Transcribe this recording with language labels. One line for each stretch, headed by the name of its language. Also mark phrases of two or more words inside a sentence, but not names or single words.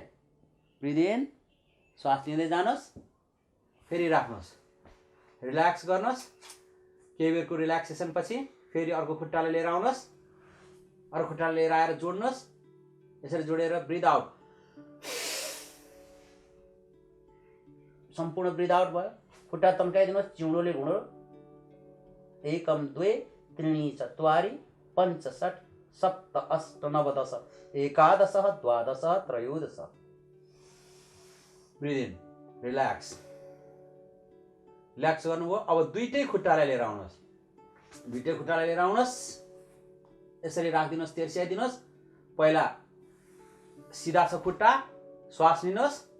English: breathe in,
Nepali: श्वास लिँदै जानुहोस्, फेरि राख्नुहोस्, रिल्याक्स गर्नुहोस्। केही बेरको रिल्याक्सेसन पछि फेरि अर्को खुट्टालाई लिएर आउनुहोस्, अर्को खुट्टालाई लिएर आएर जोड्नुहोस्। यसरी जोडेर
English: breathe out,
Nepali: सम्पूर्ण
English: breathe out
Nepali: भयो। खुट्टा तन्काइदिनुहोस्, चिउडोले घुँडो।
Sanskrit: एकम द्वे त्रीणि चत्वारि पञ्च षट् सप्त अष्ट नव दश एकादश द्वादश त्रयोदश।
English: breathe in, relax,
Nepali: रिल्याक्स गर्नुभयो। अब दुईटै खुट्टालाई लिएर आउनुहोस्, दुईटै खुट्टालाई लिएर आउनुहोस्। यसरी राखिदिनुहोस्, तेर्स्याइदिनुहोस्। पहिला सिधा छ खुट्टा, श्वास लिनुहोस्।